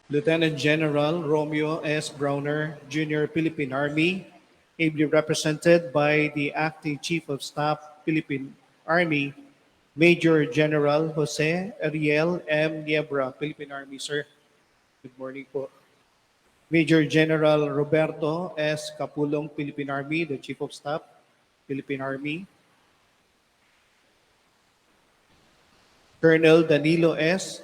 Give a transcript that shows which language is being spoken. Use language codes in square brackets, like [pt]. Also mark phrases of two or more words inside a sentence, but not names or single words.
[en] Lieutenant General Romeo S. Browner, Jr., Philippine Army, ably represented by the Acting Chief of Staff, Philippine Army, Major General Jose Ariel M. Niebra, Philippine Army, sir. Good morning po. Major General Roberto S. Capulong, Philippine Army, the Chief of Staff, Philippine Army. Colonel Danilo S.